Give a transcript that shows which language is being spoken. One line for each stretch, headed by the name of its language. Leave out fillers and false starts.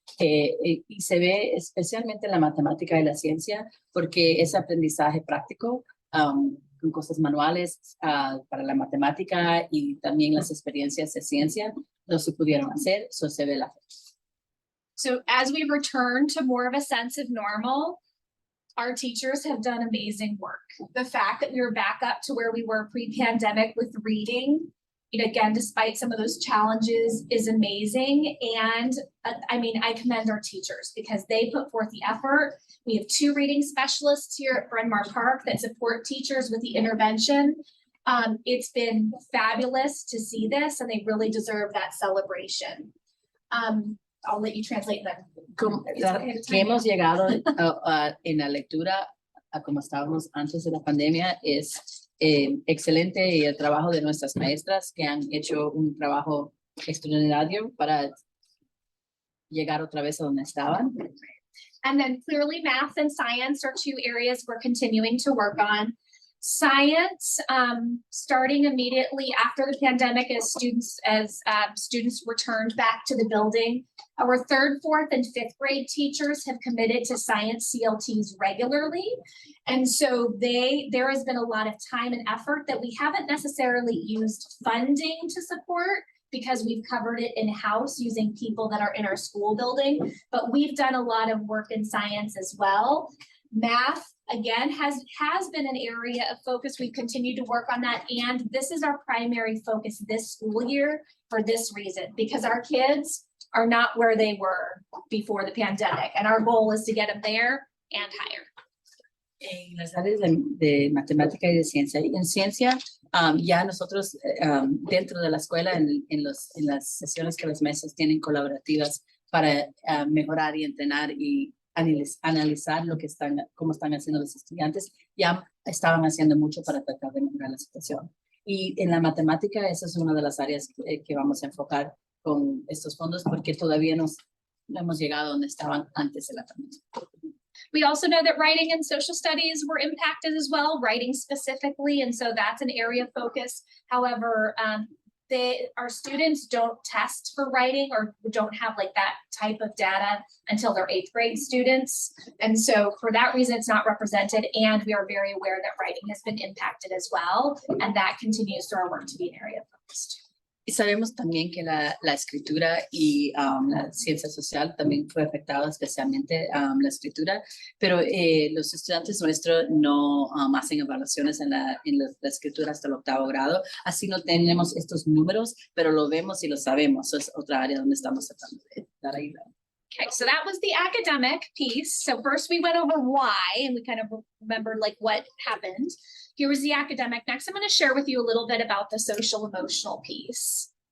Spanish: Y se ve especialmente en la matemática y la ciencia, porque es aprendizaje práctico, con cosas manuales para la matemática y también las experiencias de ciencia no se pudieron hacer, eso se ve la.
English: So as we return to more of a sense of normal, our teachers have done amazing work. The fact that we were back up to where we were pre-pandemic with reading, again, despite some of those challenges, is amazing. And I mean, I commend our teachers because they put forth the effort. We have 2 reading specialists here at Bryn Mawr Park that support teachers with the intervention. It's been fabulous to see this, and they really deserve that celebration. I'll let you translate that.
Spanish: Que hemos llegado en la lectura a como estábamos antes de la pandemia es excelente, y el trabajo de nuestras maestras que han hecho un trabajo extraordinario para llegar otra vez a donde estaban.
English: And then clearly math and science are 2 areas we're continuing to work on. Science, starting immediately after the pandemic as students returned back to the building. Our 3rd, 4th, and 5th grade teachers have committed to science CLTs regularly. And so there has been a lot of time and effort that we haven't necessarily used funding to support because we've covered it in-house using people that are in our school building, but we've done a lot of work in science as well. Math, again, has been an area of focus. We've continued to work on that, and this is our primary focus this school year for this reason, because our kids are not where they were before the pandemic, and our goal is to get them there and higher.
Spanish: En las áreas de matemática y de ciencia. Y en ciencia, ya nosotros dentro de la escuela, en las sesiones que las maestras tienen colaborativas para mejorar y entrenar y analizar cómo están haciendo los estudiantes, ya estaban haciendo mucho para tratar de mejorar la situación. Y en la matemática, esa es una de las áreas que vamos a enfocar con estos fondos, porque todavía no hemos llegado donde estaban antes de la pandemia.
English: We also know that writing and social studies were impacted as well, writing specifically, and so that's an area of focus. However, our students don't test for writing or don't have like that type of data until they're 8th grade students. And so for that reason, it's not represented, and we are very aware that writing has been impacted as well, and that continues through our work to be an area of focus.
Spanish: Y sabemos también que la escritura y la ciencia social también fue afectada, especialmente la escritura, pero los estudiantes nuestros no hacen evaluaciones en la escritura hasta el 8º grado, así no tenemos estos números, pero lo vemos y lo sabemos. Es otra área donde estamos tratando de dar ayuda.
English: Okay, so that was the academic piece. So first we went over why, and we kind of remembered like what happened. Here was the academic. Next, I'm going to share with you a little bit about the social emotional piece.